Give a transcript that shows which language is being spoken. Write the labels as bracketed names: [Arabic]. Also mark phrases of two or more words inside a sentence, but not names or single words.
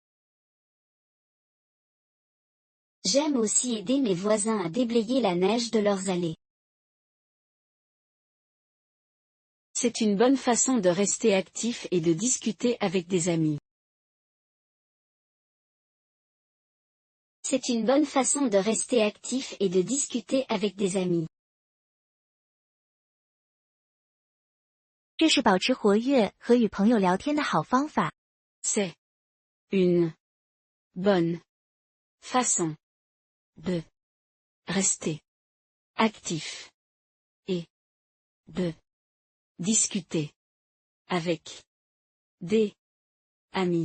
[French] J'aime aussi aider mes voisins à déblayer la neige de leurs allées. C'est une bonne façon de rester actif et de discuter avec des amis. C'est une bonne façon de rester actif et de discuter avec des amis. [Chinese] 这是保持活跃和与朋友聊天的好方法。 [French] C'est une bonne façon de rester actif et de discuter avec des amis.